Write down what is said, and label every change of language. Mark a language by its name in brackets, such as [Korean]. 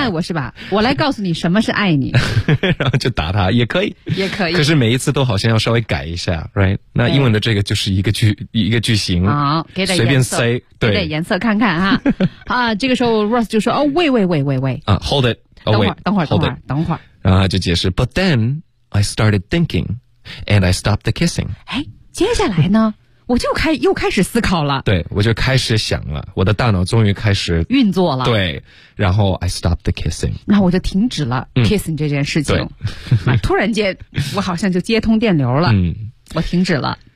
[Chinese] 爱我是吧，我来告诉你什么是爱你然后就打他也可以也可以，可是每一次都好像要稍微改一下 right， 那英文的这个就是一个句型、哦、给点随便塞，对，给点颜色看看哈啊，这个时候 Ross 就说哦喂喂喂喂喂 [English] 啊 hold it、oh, [Chinese] 等会儿等会儿等会儿等会儿，然后就解释 [English] but then I started thinking and I stopped the kissing， [Chinese] 哎，接下来呢我就又开始思考了，对，我就开始想了，我的大脑终于开始运作了，对，然后 [English] I stopped the kissing， [Chinese] 那我就停止了 kissing 这件事情，对突然间我好像就接通电流了，嗯，我停止了。